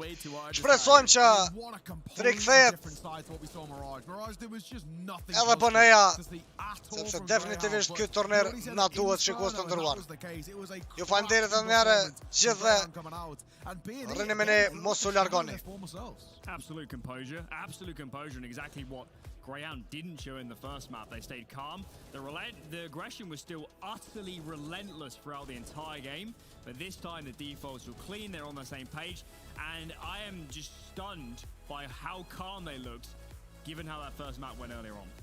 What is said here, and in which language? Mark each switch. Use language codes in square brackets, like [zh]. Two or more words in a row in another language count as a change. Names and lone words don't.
[sq] Shpresojmë që të rikthehet edhe BNE-ja, sepse definitivisht ky turner na duhet shikues të nderuar. Ju falenderoj edhe një herë gjithë dhe rrini me ne, mos u largoni. [en] Absolute composure and exactly what GRAYHOUND didn't show in the first map. They stayed calm. The aggression was still utterly relentless throughout the entire game, but this time the defaults were clean, they're on the same page, and I am just stunned by how calm they looked, given how that first map went earlier on.